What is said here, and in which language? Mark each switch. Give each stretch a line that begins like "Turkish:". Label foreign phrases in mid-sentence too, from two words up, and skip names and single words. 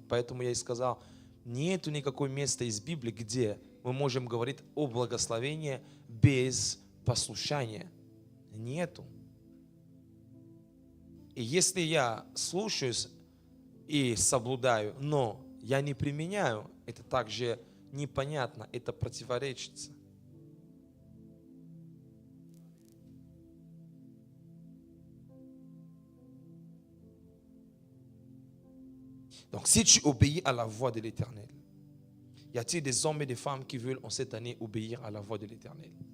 Russian: Поэтому я и сказал, нету никакого места из Библии, где мы можем говорить о благословении без послушания. Нету. И если я слушаюсь и соблюдаю, но я не применяю, это также непонятно, это противоречится.
French: Donc, si tu obéis à la voix de l'Éternel, y a-t-il des hommes et des femmes qui veulent en cette année obéir à la voix de l'Éternel?